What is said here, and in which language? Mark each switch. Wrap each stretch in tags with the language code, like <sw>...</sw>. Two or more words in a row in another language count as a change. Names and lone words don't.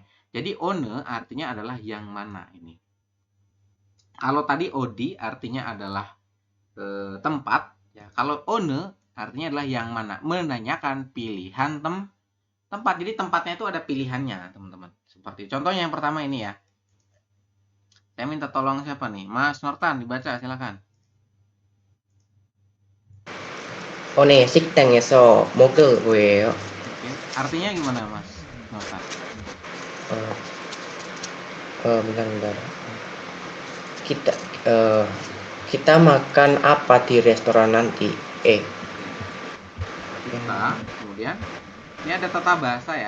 <id>Jadi one artinya adalah yang mana ini. Kalau tadi odi artinya adalah tempat ya. Kalau one artinya adalah yang mana, menanyakan pilihan tempat. Jadi tempatnya itu ada pilihannya, teman-teman. Seperti contohnya yang pertama ini ya. Saya minta tolong siapa nih? Mas Nortan, dibaca silakan.</id> <ko>오늘 식당에서 먹을 거예요.</ko> <id>Oke. Artinya gimana, Mas Nortan? bentar. Kita kita makan apa di restoran nanti? Kita, kemudian ini ada tata bahasa ya.</id>